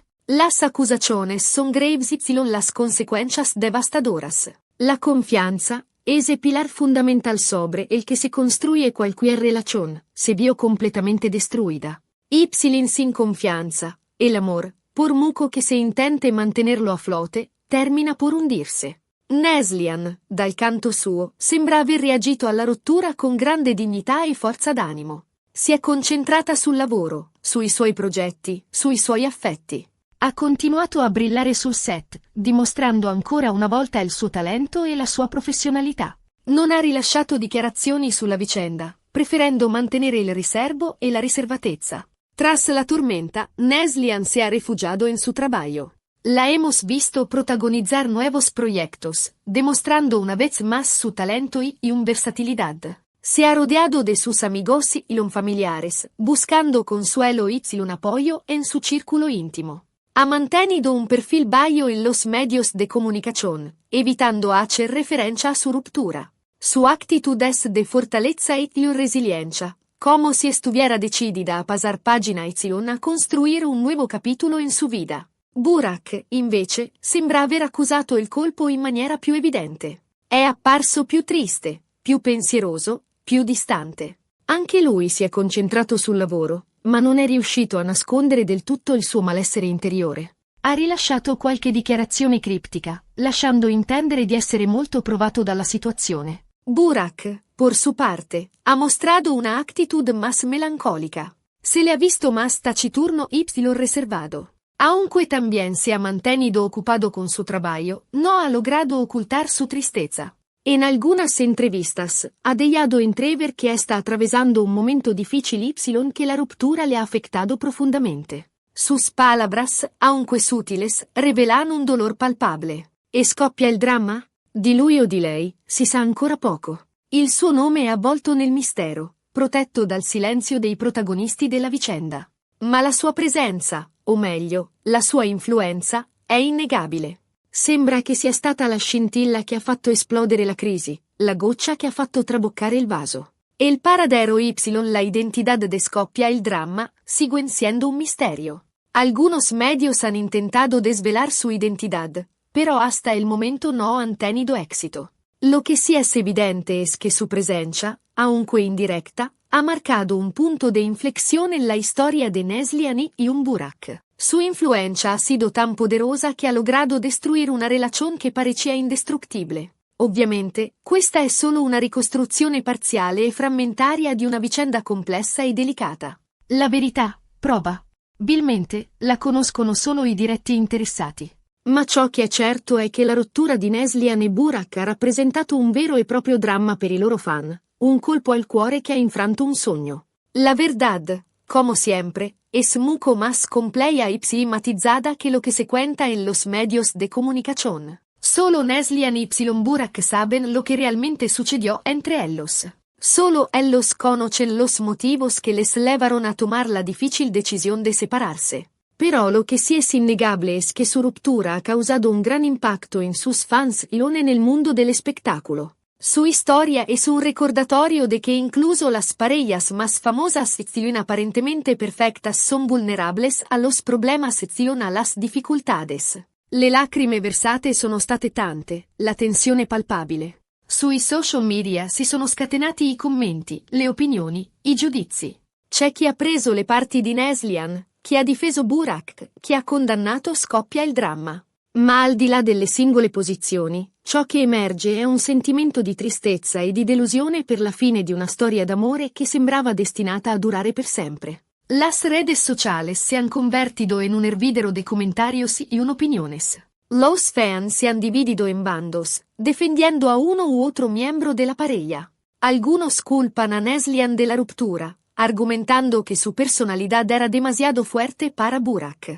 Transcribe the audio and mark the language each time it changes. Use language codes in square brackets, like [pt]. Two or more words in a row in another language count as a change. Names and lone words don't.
[es] Las acusaciones son graves y las consecuencias devastadoras. La confianza es el pilar fundamental sobre el que se construye cualquier relación, se vio completamente destruida. Sin confianza, el amor, por mucho que se intente mantenerlo a flote, termina por hundirse. [it] Neslihan, dal canto suo, sembra aver reagito alla rottura con grande dignità e forza d'animo. Si è concentrata sul lavoro, sui suoi progetti, sui suoi affetti. Ha continuato a brillare sul set, dimostrando ancora una volta il suo talento e la sua professionalità. Non ha rilasciato dichiarazioni sulla vicenda, preferendo mantenere il riservo e la riservatezza. [es] Tras la tormenta, Neslihan se ha refugiado en su trabajo. La hemos visto protagonizar nuevos proyectos, demostrando una vez más su talento y versatilidad. Se ha rodeado de sus amigos y familiares, buscando consuelo y apoyo en su círculo íntimo. Ha mantenido un perfil bajo en los medios de comunicación, evitando hacer referencia a su ruptura. Su actitud es de fortaleza y resiliencia, como si estuviera decidida a pasar página y a construir un nuevo capítulo en su vida. [it] Burak, invece, sembra aver accusato il colpo in maniera più evidente. È apparso più triste, più pensieroso, più distante. Anche lui si è concentrato sul lavoro, ma non è riuscito a nascondere del tutto il suo malessere interiore. Ha rilasciato qualche dichiarazione criptica, lasciando intendere di essere molto provato dalla situazione. [es] Burak, por su parte, ha mostrato una actitud más melancólica. Se le ha visto más taciturno y reservado. Aunque también se ha mantenido ocupado con su trabajo, no ha logrado ocultar su tristeza. En algunas entrevistas, ha dejado entrever que está atravesando un momento difícil y que la ruptura le ha afectado profundamente. Sus palabras, aunque sutiles, revelan un dolor palpable. [it] E scoppia il dramma? Di lui o di lei, si sa ancora poco. Il suo nome è avvolto nel mistero, protetto dal silenzio dei protagonisti della vicenda. Ma la sua presenza, o meglio, la sua influenza, è innegabile. Sembra che sia stata la scintilla che ha fatto esplodere la crisi, la goccia che ha fatto traboccare il vaso. [es] El paradero y la identidad de [it] scoppia il drama, [es] siguen siendo un misterio. Algunos medios han intentado desvelar su identidad, pero hasta el momento no han tenido éxito. Lo que sí es evidente es que su presencia, aunque indirecta, ha marcado un punto de inflexión en la historia de Neslihan y Burak. Su influencia ha sido tan poderosa che ha logrado destruir una relación que parecía indestructible. [it] Ovviamente, questa è solo una ricostruzione parziale e frammentaria di una vicenda complessa e delicata. La verità, probabilmente, la conoscono solo i diretti interessati. Ma ciò che è certo è che la rottura di Neslihan e Burak ha rappresentato un vero e proprio dramma per i loro fan, un colpo al cuore che ha infranto un sogno. [es] La verdad, como siempre, es mucho más compleja y matizada que lo que se cuenta en los medios de comunicación. Solo Neslihan y Burak saben lo que realmente sucedió entre ellos. Solo ellos conocen los motivos que les llevaron a tomar la difícil decisión de separarse. Pero lo que sí es innegable es que su ruptura ha causado un gran impacto en sus fans y en el mundo del espectáculo. Su historia es un recordatorio de que incluso las parejas más famosas y aparentemente perfectas son vulnerables a los problemas y a las dificultades. [it] Le lacrime versate sono state tante, la tensione palpabile. Sui social media si sono scatenati i commenti, le opinioni, i giudizi. C'è chi ha preso le parti di Neslihan, chi ha difeso Burak, chi ha condannato scoppia il dramma. Ma al di là delle singole posizioni, ciò che emerge è un sentimento di tristezza e di delusione per la fine di una storia d'amore che sembrava destinata a durare per sempre. [es] Las redes sociales se han convertido en un hervidero de comentarios y opiniones. Los fans se han dividido en bandos, defendiendo a uno u otro miembro de la pareja. Algunos culpan a Neslihan de la ruptura, argumentando que su personalidad era demasiado fuerte para Burak.